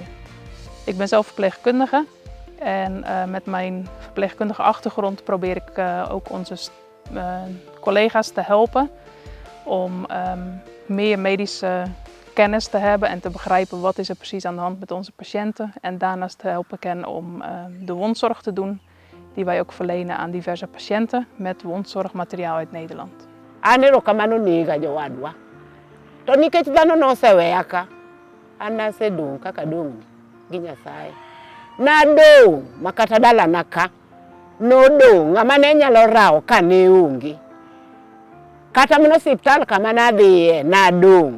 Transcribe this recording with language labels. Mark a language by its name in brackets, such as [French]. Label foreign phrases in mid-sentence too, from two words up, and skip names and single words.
[Dutch] Ik ben zelf verpleegkundige en met mijn verpleegkundige achtergrond probeer ik ook onze collega's te helpen om meer medische kennis te hebben en te begrijpen wat is er precies aan de hand met onze patiënten. En daarnaast te helpen kennen om de wondzorg te doen die wij ook verlenen aan diverse patiënten met wondzorgmateriaal uit Nederland. [Luo (Kenya and Tanzania)] Anero kamano niga jowadwa. To nikech dhano noseweya ka, an nasedong' kaka dong' gi Nyasaye. Nadong' makata dalana ka nodong' ng'ama ne nyalo rawo ka ne onge. Kata mana osiptal kama nadhiye nadong'.